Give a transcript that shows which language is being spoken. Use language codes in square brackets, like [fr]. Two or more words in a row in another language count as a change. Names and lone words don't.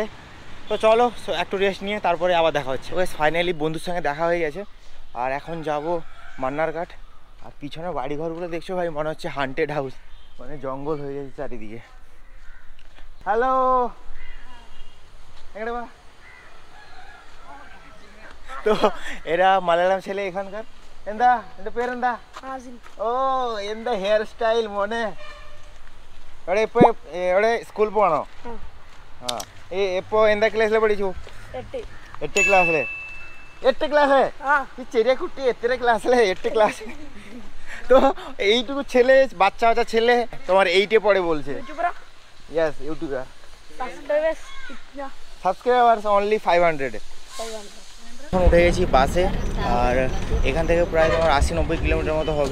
[bn] তো চলো একটু রেস্ট নিয়ে তারপরে আবার দেখা হচ্ছে। ওই ফাইনালি বন্ধুর সঙ্গে দেখা হয়ে গেছে আর এখন যাব মান্নারঘাট। আর পিছনে বাড়িঘরগুলো দেখছো ভাই, মনে হচ্ছে [en] haunted house, [bn] মানে জঙ্গল হয়ে গেছে চারিদিকে। হ্যালো বা তো এরা মালায়ালাম ছেলে এখানকার। [ml] എന്താ എന്റെ പേരെന്താ? ഓ എന്താ [en] hair style [ml] മോനെ. എവിടെ ഇപ്പൊ എവിടെ സ്കൂളിൽ പോകണോ? ആ ഇപ്പൊ എന്താ ക്ലാസ്സിലെ പഠിച്ചു? 8 ക്ലാസ്സിലെ. [bn] 8 ক্লাসে? এই [ml] ചെറിയ കുട്ടി [bn] 8 ক্লাসে? 8 ক্লাসে? তো এইটুকু ছেলে বাচ্চা বাচ্চা ছেলে তোমার 8-এ পড়ে বলছে। [en] Yes YouTuber. Subscribers only 500. [bn] এখন উঠে গেছি বাসে আর এখান থেকে প্রায় তোমার 80-90 কিলোমিটার মতো হবে।